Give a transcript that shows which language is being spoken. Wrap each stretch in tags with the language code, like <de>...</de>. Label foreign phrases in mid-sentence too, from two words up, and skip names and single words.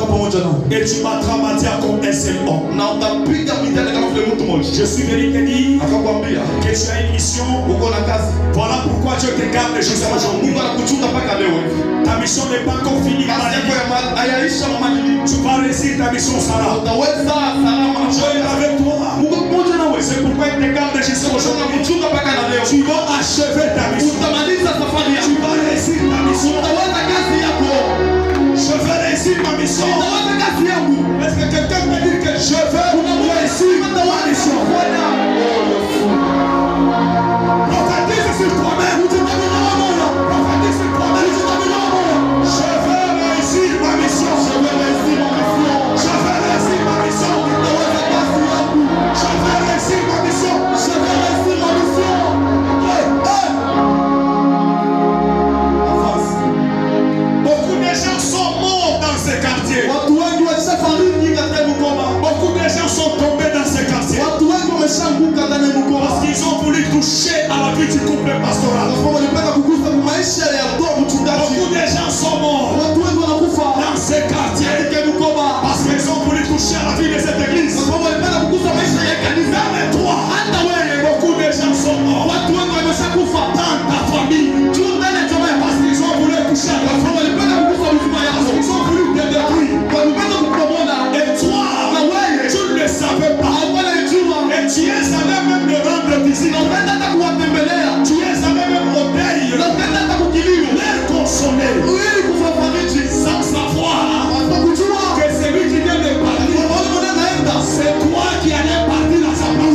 <sw>pamoja nao.</sw> <fr>Et tu battras Madia comme un seul homme.</fr> <sw>Na utapiga Midiani kama vile mtu mmoja.</sw> <fr>Je suis venu te dire</fr> <sw>Akakwambia</sw> <fr>que tu as une mission.</fr> <sw>uko na kazi.</sw> <fr>Voilà pourquoi Dieu te garde jusqu'à aujourd'hui.</fr> <sw>Mungu anakuchunga mpaka leo hivi.</sw> <fr>Ta mission n'est pas encore finie.</fr> <sw>Kazi yako hayaisha madini.</sw> <fr>Tu vas réussir ta mission, Sarah.</fr> <sw>Utaweza salama.</sw> <fr>Dieu est avec toi.</fr> <sw>Mungu pamoja nawe.</sw> <fr>C'est pourquoi il te garde jusqu'à aujourd'hui.</fr> <sw>Anakuchunga mpaka na leo.</sw> <fr>Tu vas achever ta mission.</fr> <sw>Utamaliza safari yako.</sw> <fr>Tu vas réussir ta mission.</fr> <sw>Utaweza kazi yako.</sw> <fr>Je vais réussir ma mission.</fr> <sw>Utaweza kazi yangu.</sw> <fr>Est-ce que quelqu'un peut dire que je vais réussir ma mission? Prophétise sur toi-même. Prophétise sur toi-même. Je vais réussir ma mission. Je vais réussir ma mission. Je vais réussir ma mission. Je vais réussir ma mission. Je vais réussir ma mission. Avance. Beaucoup de gens sont morts dans ces quartiers.</fr> <sw>Watu wengi walishafariki katika Mukoma.</sw> <fr>Beaucoup de gens sont tombés dans ces quartiers.</fr> <sw>Watu wengi wameshaanguka ndani ya Mukoma.</sw> <fr>Parce qu'ils ont voulu toucher à la vie du couple pastoral.</fr> <sw>Kwa sababu walipenda kugusa maisha ya ndoa mchungaji.</sw> <fr>Beaucoup de gens sont morts</fr> <sw>Watu wengi wanakufa</sw> <fr>dans ces quartiers</fr> <sw>katika Mukoma</sw> <fr>parce qu'ils ont voulu toucher à la vie de cette église.</fr> <sw>kwa sababu walipenda kugusa maisha ya kanisa.</sw> <fr>Mais toi, beaucoup de gens sont morts.</fr> <sw>Watu wengi wameshakufa</sw> <fr>Dans ta famille,</fr> <sw>tu ndani ya jamaa</sw> <fr>parce qu'ils ont voulu toucher à</fr> <sw>kwa</sw> <fr>ta</fr> <sw>sababu</sw> <fr>famille.</fr> <sw>walipenda kugusa uzima yako.</sw> <fr>Ils ont voulu te détruire.</fr> <sw>Walipenda kukubomola.</sw> <fr>Et toi, tu ne le savais pas.</fr> <sw>Hawana jua.</sw> <fr>Et tu es allé même de rendre visite.</fr> <sw>Unapenda hata kuwatembelea.</sw> <fr>Tu es allé même au deuil.</fr> <sw>Unapenda hata kukilio.</sw> <fr>Les consoler.</fr> <sw>Ili kufafariji.</sw> <fr>Sans savoir</fr> <sw>Hata kujua.</sw> <fr>que celui qui vient de partir,</fr> <sw>Wale wanaenda.</sw> <fr>c'est toi qui allais partir dans sa place.</fr>